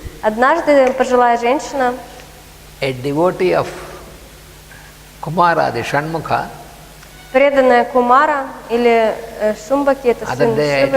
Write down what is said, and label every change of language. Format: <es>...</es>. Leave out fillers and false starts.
<ru>однажды пожилая женщина,</ru> <en>a devotee of Kumara, the Shanmukha,</en> <ru>преданная Кумара или Шумбаки, это сын Шивы.</ru>